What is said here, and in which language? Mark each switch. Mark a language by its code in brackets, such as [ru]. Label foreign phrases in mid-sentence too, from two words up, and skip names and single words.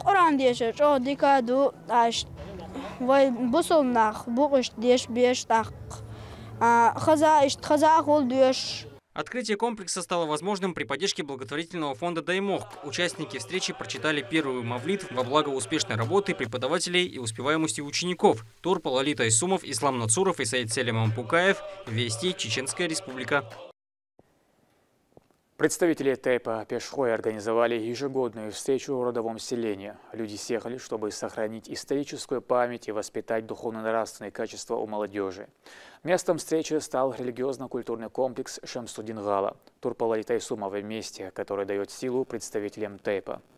[ru] Открытие комплекса стало возможным при поддержке благотворительного фонда «Даймох». Участники встречи прочитали первую мавлид во благо успешной работы преподавателей и успеваемости учеников. Турпал Алита Исумов, Ислам Нацуров и Саид Селиман Пукаев. Вести, Чеченская Республика. Представители Тайпа Пешхой организовали ежегодную встречу в родовом селении. Люди съехали, чтобы сохранить историческую память и воспитать духовно-нравственные качества у молодежи. Местом встречи стал религиозно-культурный комплекс Шамсудин-Гала. Турпал Алита Исумов в месте, которое дает силу представителям Тайпа.